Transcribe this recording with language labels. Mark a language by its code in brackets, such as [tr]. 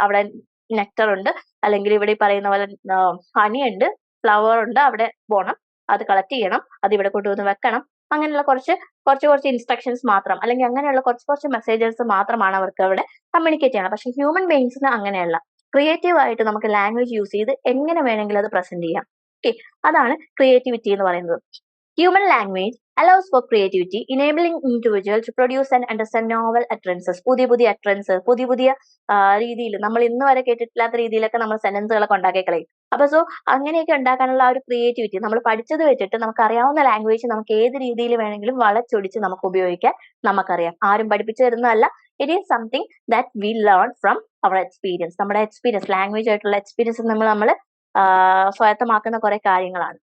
[ml] അവിടെ നെക്ടർ ഉണ്ട്, അല്ലെങ്കിൽ ഇവിടെ പറയുന്ന പോലെ ഹണി ഉണ്ട്, ഫ്ലവർ ഉണ്ട്, അവിടെ പോകണം, അത് കളക്ട് ചെയ്യണം, അത് ഇവിടെ കൊണ്ടുവന്ന് വെക്കണം, അങ്ങനെയുള്ള കുറച്ച് ഇൻസ്ട്രക്ഷൻസ് മാത്രം, അല്ലെങ്കിൽ അങ്ങനെയുള്ള കുറച്ച് മെസ്സേജസ് മാത്രമാണ് അവർക്ക് അവിടെ കമ്മ്യൂണിക്കേറ്റ് ചെയ്യണം. പക്ഷെ ഹ്യൂമൻ ബീങ്സിന് അങ്ങനെയല്ല. ക്രിയേറ്റീവ് ആയിട്ട് നമുക്ക് ലാംഗ്വേജ് യൂസ് ചെയ്ത് എങ്ങനെ വേണമെങ്കിലും അത് പ്രസന്റ് ചെയ്യാം. ഓക്കെ, അതാണ് ക്രിയേറ്റിവിറ്റി എന്ന് പറയുന്നത്. [en] Human language allows for creativity, enabling individuals to produce and understand novel utterances. [ml] പുതിയ utterances, പുതിയ രീതിയിൽ നമ്മൾ ഇന്ന് വരെ കേട്ടിട്ടില്ലാത്ത രീതിയിലൊക്കെ നമ്മൾ സെന്റൻസുകളൊക്കെ ഉണ്ടാക്കി കളയും. അപ്പൊ അങ്ങനെയൊക്കെ ഉണ്ടാക്കാനുള്ള ആ ഒരു ക്രിയേറ്റിവിറ്റി നമ്മൾ പഠിച്ചത് വെച്ചിട്ട് നമുക്ക് അറിയാവുന്ന ലാംഗ്വേജ് നമുക്ക് ഏത് രീതിയിൽ വേണമെങ്കിലും വളച്ചൊടിച്ച് നമുക്ക് ഉപയോഗിക്കാൻ നമുക്കറിയാം. ആരും പഠിപ്പിച്ചു തരുന്നതല്ല. [en] It is something that we learn from our experience. [ml] നമ്മുടെ എക്സ്പീരിയൻസ്, ലാംഗ്വേജ് ആയിട്ടുള്ള എക്സ്പീരിയൻസ് നമ്മൾ സ്വായത്തമാക്കുന്ന കുറെ കാര്യങ്ങളാണ്.